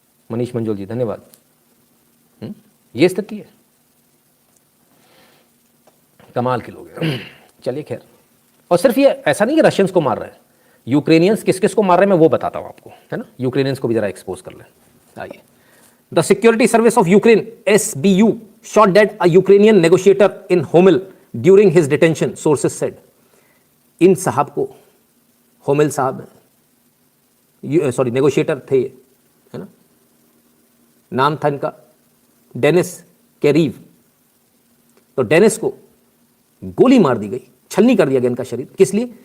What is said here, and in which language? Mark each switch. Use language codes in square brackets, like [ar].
[hi] मनीष मंजोल जी धन्यवाद। ये स्थिति है, कमाल के लोग हैं। चलिए खैर, और सिर्फ ये ऐसा नहीं कि रशियंस को मार रहे हैं, यूक्रेनियंस किस किस को मार रहे हैं मैं वो बताता हूं आपको, है ना। यूक्रेनियंस को भी जरा एक्सपोज कर लें। आइए। [en] The security service of Ukraine SBU shot dead a Ukrainian negotiator in Homel during his detention, sources said. [hi] इन साहब को, होमेल साहब सॉरी नेगोशिएटर थे, है ना, नाम था इनका डेनिस केरीव। तो डेनिस को गोली मार दी गई, छलनी कर दिया गया इनका शरीर। किस लिए?